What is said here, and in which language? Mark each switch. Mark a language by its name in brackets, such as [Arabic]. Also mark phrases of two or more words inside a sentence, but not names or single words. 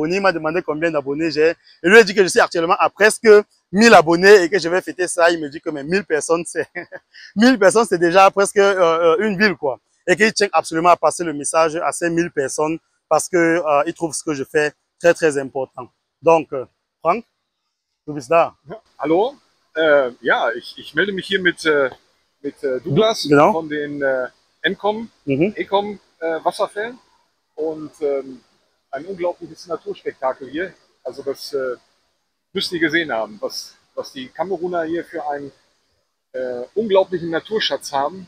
[French] Il m'a demandé combien d'abonnés j'ai. Je lui ai dit que je suis actuellement à presque 1000 abonnés et que je vais fêter ça. Il me dit que mais 1000 personnes, c'est 1000 personnes, c'est déjà presque une ville, quoi. Et qu'il tient absolument à passer le message à ces 1000 personnes parce que il trouve ce que je fais très, très important. Donc, [German] Frank, du bist da. Hallo, ja, ich melde mich hier mit Douglas Genau. von den Ecom Wasserfällen und ein unglaubliches Naturspektakel hier. Also das müsst ihr gesehen haben, was die Kameruner hier für einen unglaublichen Naturschatz haben.